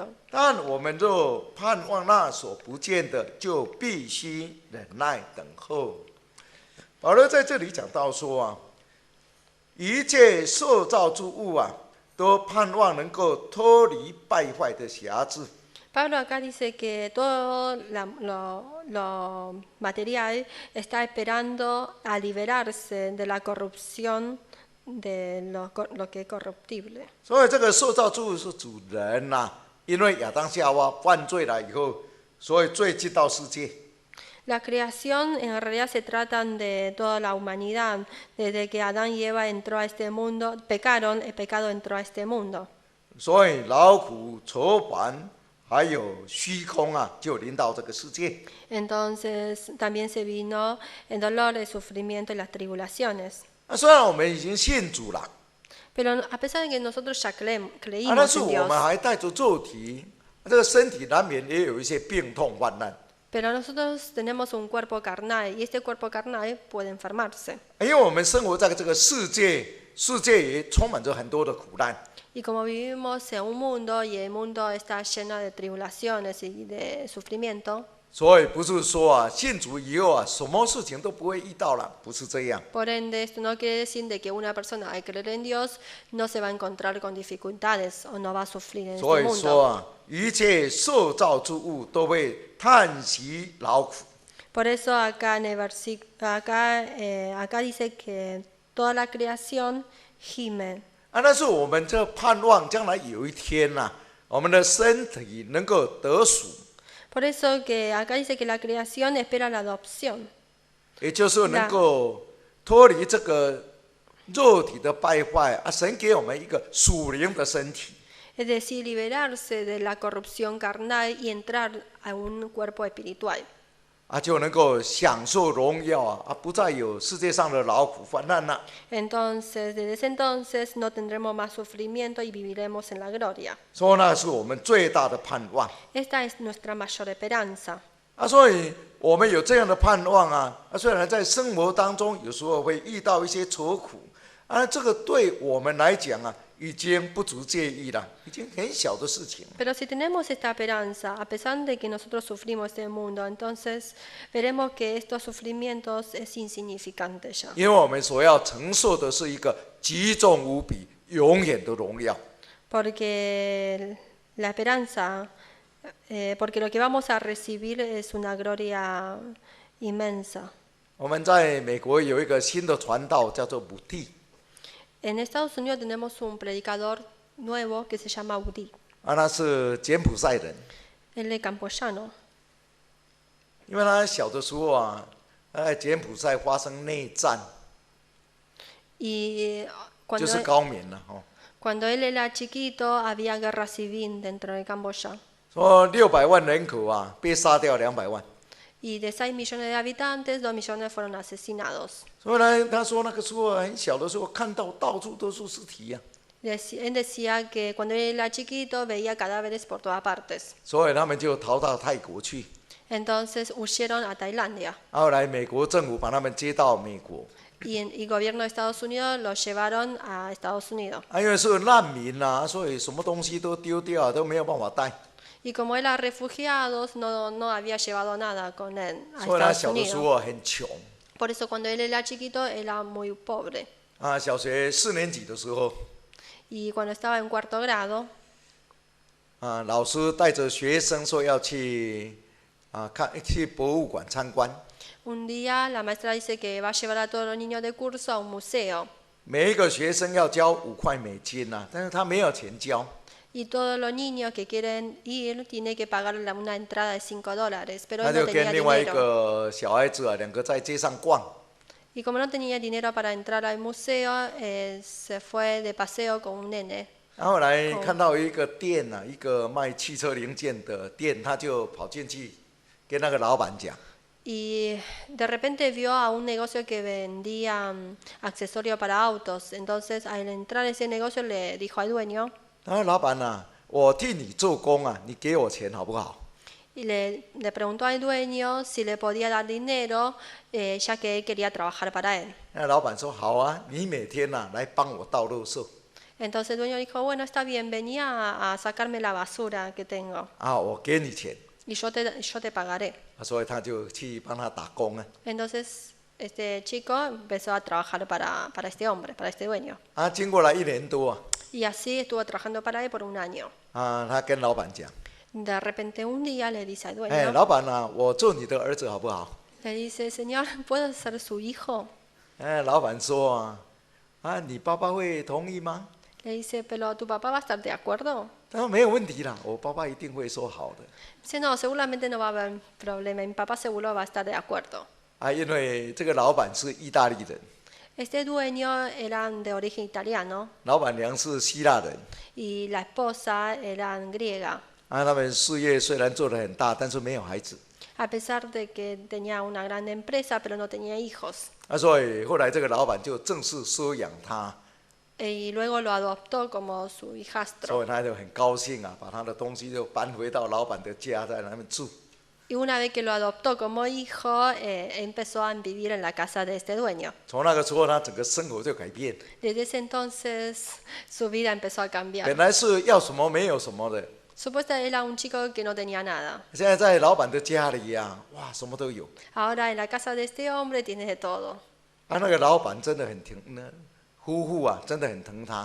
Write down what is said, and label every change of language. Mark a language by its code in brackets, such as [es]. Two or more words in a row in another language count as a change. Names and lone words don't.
[zh] 但我们若盼望那所不见的，就必须忍耐等候。保罗在这里讲到说啊，一切受造之物啊，都盼望能够脱离败坏的辖制。 [es] Pablo acá dice que todo lo material está esperando a liberarse de la corrupción de lo que es corruptible. [zh] 所以这个受造之物是主人呐、因为亚当夏娃犯罪了以后，所以罪进到世界。 [es] La creación en realidad se tratan de toda la humanidad. Desde que Adán y Eva entró a este mundo, pecaron, el pecado entró a este mundo. [zh] 所以劳苦愁烦还有虚空啊，就临到这个世界。 [es] Entonces también se vino el dolor, el sufrimiento y las tribulaciones. [zh] 虽然我们已经信主了， [es] Pero a pesar de que nosotros ya [zh] 但 [es] creímos [zh] 是 [es] en [zh] 我 [es] Dios, [zh] 们还带着肉体，这个身体难免也有一些病痛患难。 [es] pero nosotros tenemos un cuerpo carnal y este cuerpo carnal puede enfermarse. [zh] 因为我们生活在这个世界，世界也充满着很多的苦难。 [es] Y como vivimos en un mundo y el mundo está lleno de tribulaciones y de sufrimiento, [zh] 所以不是说啊，信主以后啊，什么事情都不会遇到了，不是这样。 [es] Por ende, esto no quiere decir de que una persona al creer en Dios no se va a encontrar con dificultades o no va a sufrir en [zh] 所 [es] este [zh] 以说 [es] mundo. [zh] 啊，一切受造之物都会叹息劳苦。 [es] Por eso acá en el acá dice que toda la creación gime. [zh] 啊，但是我们这盼望将来有一天呐、我们的身体能够得赎， [es] Por eso que acá dice que la creación espera la adopción. [zh] 也就是能够脱离这个肉体的败坏啊，神给我们一个属灵的身体。 [es] Es decir, liberarse de la corrupción carnal y entrar a un cuerpo espiritual. [zh] 啊，就能够享受荣耀啊，不再有世界上的劳苦患难了。 [es] Entonces, desde ese entonces no tendremos más sufrimiento y viviremos en la gloria. [zh] 所以那是我们最大的盼望 [es] Esta es nuestra mayor esperanza. [zh] 啊，所以我们有这样的盼望啊，虽然在生活当中有时候会遇到一些愁苦啊，这个对我们来讲啊，已经不足介意了，已经很小的事情。 [es] Pero si tenemos esta esperanza, a pesar de que nosotros sufrimos este mundo, entonces veremos que estos sufrimientos es insignificante ya. [zh] 因为我们所要承受的是一个极重无比、永远的荣耀。 [es] Porque la esperanza, porque lo que vamos a recibir es una gloria inmensa. [zh] 我们在美国有一个新的传道，叫做母弟 [es] En Estados Unidos tenemos un predicador nuevo que se llama Udi, [zh] 啊，他是柬埔寨人， [es] él es camboyano. [zh] 因为他小的时候啊，在柬埔寨发生内战， [es] Y [zh] 就 [es] cuando, [zh] 是高棉了哦。 [es] cuando él era chiquito había guerra civil dentro de Camboya. [zh] 说600万人口啊，被杀掉200万。 [es] Y de 6 millones de habitantes, 2 millones fueron asesinados. [zh] 所以呢，他说那个时候很小的时候，看到到处都是尸体呀、 [es] Él decía que cuando él era chiquito veía cadáveres por todas partes. [zh] 所以他们就逃到泰国去。 [es] Entonces huyeron a Tailandia. [zh] 后来美国政府把他们接到美国， [es] Y el gobierno de Estados Unidos los llevaron a Estados Unidos. [zh] 啊，因为是难民啊，所以什么东西都丢掉，都没有办法带。 [es] Y como eran refugiados, no había llevado nada con él a [zh] 所以他 [es] Estados [zh] 小的时 [es] Unidos. [zh] 候很穷 [es] Por eso cuando él era chiquito era muy pobre. [zh] 啊，小学4年级的时候 [es] Y cuando estaba en cuarto grado, [zh] 啊，老师带着学生说要去去博物馆参观， [es] un día la maestra dice que va a llevar a todos los niños de curso a un museo. [zh] 每一个学生要交5块美金呐、但是他没有钱交。 [es] Y todos los niños que quieren ir tienen que pagar una entrada de $5, pero [zh] 他 [es] él no [zh] 就 [es] tenía [zh] 跟另外一 [es] dinero. [zh] 个小孩子啊，两个在街上逛。 [es] Y como no tenía dinero para entrar al museo, se fue de paseo con un nene. [zh] 然后来看到一个店啊，一个卖汽车零件的店，他就跑进去跟那个老板讲， [es] Y de repente vio a un negocio que vendía accesorios para autos. Entonces al entrar a ese negocio le dijo al dueño, [zh] 他说老板啊，我替你做工啊，你给我钱好不好？ [es] y le preguntó al dueño si le podía dar dinero, ya que él quería trabajar para él. [zh] 那老板说好啊，你每天啊来帮我倒垃圾 [es] Entonces el dueño dijo, bueno, está bien, venía a sacarme la basura que tengo [zh] 啊，我给你钱。 [es] y yo te pagaré. [zh] 所以他就去帮他打工啊。 [es] Entonces este chico empezó a trabajar para este hombre, para este dueño. [zh] 啊，经过了1年多啊， [es] Y así estuvo trabajando para él por un año. [zh] 他跟老板讲， [es] De repente un día le dice al [zh] 哎， [es] dueño, [zh] 老板啊，我做你的儿子好不好？ [es] le dice, Señor, ¿puedo ser su hijo? [zh] 哎，老板说啊，你爸爸会同意吗？ [es] Le dice, pero tu papá va a estar de acuerdo. [zh] 他说没有问题啦，我爸爸一定会说好的。 [es] Dice, no, seguramente no va a haber problema. Mi papá seguro va a estar de acuerdo. [zh] 啊，因为这个老板是意大利人， [es] Este dueño era de origen italiano [zh] 老板娘是希腊人。 [es] y la esposa era griega. [zh] 啊，他们事业虽然做得很大，但是没有孩子。 [es] A pesar de que tenía una gran empresa, pero no tenía hijos. [zh] 啊，所以后来这个老板就正式收养他， [es] Y luego lo adoptó como su [zh] 所 [es] hijastro. [zh] 以他就很高兴啊，把他的东西就搬回到老板的家，在那边住。 [es] Y una vez que lo adoptó como hijo, empezó a vivir en la casa de este dueño. [zh] 从那个时候，他整个生活就改变。 [es] Desde ese entonces su vida empezó a cambiar. [zh] 本来是要什么没有什么的， [es] Supuestamente era un chico que no tenía nada. [zh] 现在在老板的家里呀、哇，什么都有。 [es] Ahora en la casa de este hombre tiene de todo. [zh] 啊，那个老板真的很疼，那夫妇啊，真的很疼他。